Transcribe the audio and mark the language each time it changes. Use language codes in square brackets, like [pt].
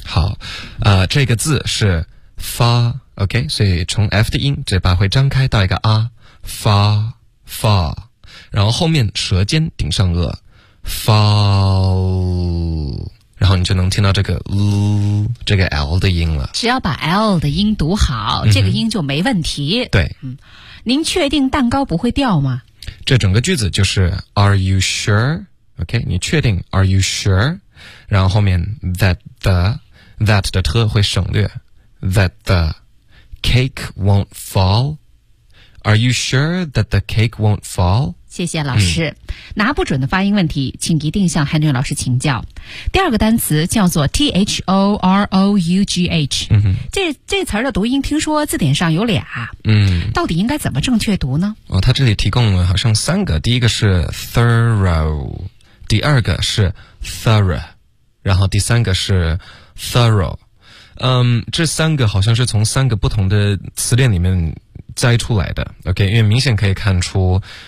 [zh] 好这个字是 fa OK， 所以从 F 的音嘴巴会张开到一个 R fa fa， 然后后面舌尖顶上颚 fall，然后你就能听到这个 l 这个 l 的音了，只要把 l 的音读好、嗯、这个音就没问题，对、嗯、您确定蛋糕不会掉吗，这整个句子就是 [en] are you sure OK， [zh] 你确定 [en] are you sure， [zh] 然后后面 [en] that the that [zh] 的特会省略 [en] that the cake won't fall are you sure that the cake won't fall， [zh] 谢谢老师、嗯、拿不准的发音问题请一定向韩俊老师请教。第二个单词叫做 THOROUGH、嗯、这词儿的读音听说字典上有俩，嗯，到底应该怎么正确读呢，哦，他这里提供了好像三个，第一个是 thorough， 第二个是 thorough， 然后第三个是 thorough， 嗯，这三个好像是从三个不同的词典里面摘出来的 OK， 因为明显可以看出